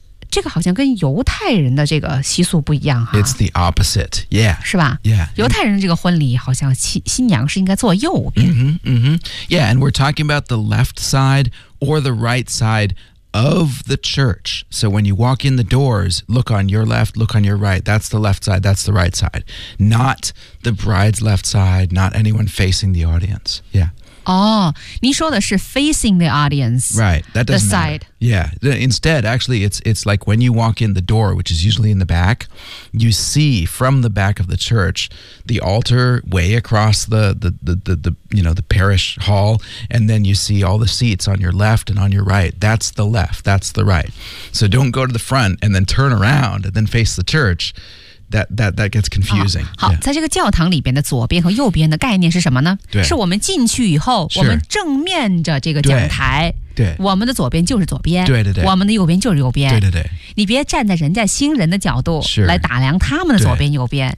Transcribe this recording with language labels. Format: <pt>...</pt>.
<zh>这个好像跟犹太人的这个习俗不一样哈。</zh> <en>It's the opposite, yeah.</en> <zh>是吧</zh> <en>？Yeah.</en> <zh>犹太人这个婚礼好像新娘是应该坐右边。</zh> <en>Yeah, and we're talking about the left side or the right side of the church. So when you walk in the doors, look on your left, look on your right. That's the left side. That's the right side. Not the bride's left side. Not anyone facing the audience. Yeah.</en> <zh>您说的是</zh> <en>facing the audience. Right, that doesn't the side. matter. Yeah, instead, actually, it's like when you walk in the door, which is usually in the back, you see from the back of the church, the altar way across the parish hall, and then you see all the seats on your left and on your right. That's the left, that's the right. So don't go to the front and then turn around and then face the church. that gets confusing.</en> <zh>好，在这个教堂里边的左边和右边的概念是什么呢？对，是我们进去以后，我们正面着这个讲台。对，我们的左边就是左边，对对对，我们的右边就是右边，对对对。你别站在人家新人的角度来打量他们的左边右边，</zh>